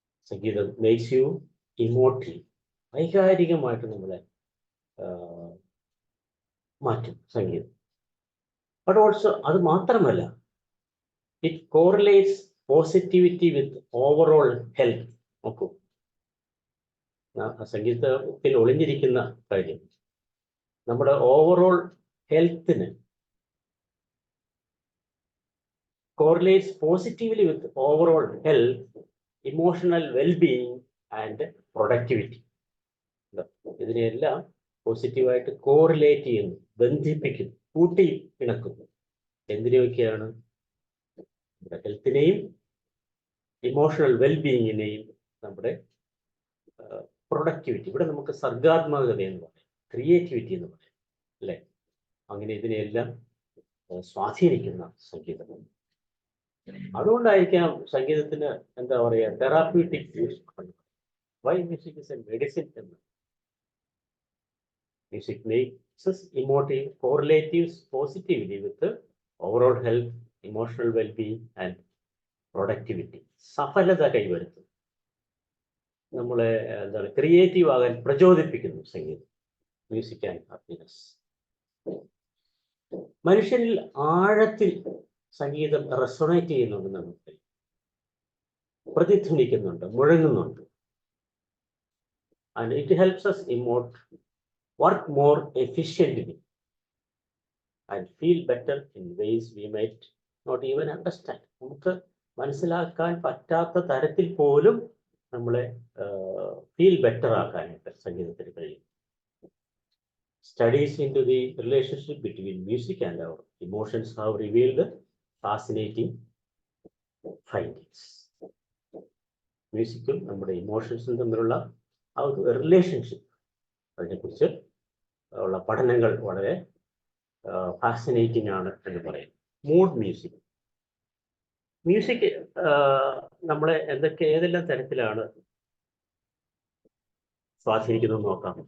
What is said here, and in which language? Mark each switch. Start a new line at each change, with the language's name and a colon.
Malayalam: സംഗീതം
English: Makes you emotive.
Malayalam: വൈകാരികമായിട്ട് നമ്മളെ മാറ്റും സംഗീതം.
English: but also
Malayalam: അത് മാത്രമല്ല,
English: It correlates positivity with overall health.
Malayalam: നോക്കൂ, സംഗീതത്തിൽ ഒളിഞ്ഞിരിക്കുന്ന കാര്യം നമ്മുടെ ഓവറോൾ ഹെൽത്തിന്
English: correlates positively with overall health, emotional well-being and productivity.
Malayalam: ഇതിനെല്ലാം പോസിറ്റീവായിട്ട് കോറിലേറ്റ് ചെയ്യുന്നു, ബന്ധിപ്പിക്കുന്നു, കൂട്ടി ഇണക്കുന്നു. എന്തിനൊക്കെയാണ്? നമ്മുടെ ഹെൽത്തിനെയും ഇമോഷണൽ വെൽബീയിങ്ങിനെയും നമ്മുടെ പ്രൊഡക്ടിവിറ്റി. ഇവിടെ നമുക്ക് സർഗാത്മകത എന്ന് പറയാം, ക്രിയേറ്റിവിറ്റി എന്ന് പറയാം, അല്ലേ? അങ്ങനെ ഇതിനെല്ലാം സ്വാധീനിക്കുന്ന സംഗീതം. അതുകൊണ്ടായിരിക്കാം സംഗീതത്തിന് എന്താ പറയുക therapeutic use.
English: Why music is a medicine എന്ന്. Music makes us emotive, correlatives positively with the overall health, emotional well-being and productivity.
Malayalam: സഫലത കൈവരുത്തും, നമ്മളെ എന്താണ് ക്രിയേറ്റീവ് ആകാൻ പ്രചോദിപ്പിക്കുന്നു സംഗീതം.
English: Music and happiness.
Malayalam: മനുഷ്യരിൽ ആഴത്തിൽ സംഗീതം റെസൊണേറ്റ് ചെയ്യുന്നുണ്ട്, നമുക്ക് പ്രതിധ്വനിക്കുന്നുണ്ട്, മുഴങ്ങുന്നുണ്ട്.
English: and it helps us
Malayalam: emote,
English: work more efficiently and feel better in ways we might not even understand.
Malayalam: നമുക്ക് മനസ്സിലാക്കാൻ പറ്റാത്ത തരത്തിൽ പോലും നമ്മളെ ഫീൽ ബെറ്റർ ആക്കാനായിട്ട് സംഗീതത്തിന് കഴിയും.
English: Studies into the relationship between music and our emotions have revealed fascinating findings.
Malayalam: മ്യൂസിക്കും നമ്മുടെ ഇമോഷൻസും തമ്മിലുള്ള ആ ഒരു റിലേഷൻഷിപ്പ്, അതിനെക്കുറിച്ച് ഉള്ള പഠനങ്ങൾ വളരെ ഫാസിനേറ്റിംഗ് ആണ് എന്ന് പറയും. Mood music. മ്യൂസിക് നമ്മളെ ഏതെല്ലാം തരത്തിലാണ് സ്വാധീനിക്കുന്നത് നോക്കാം.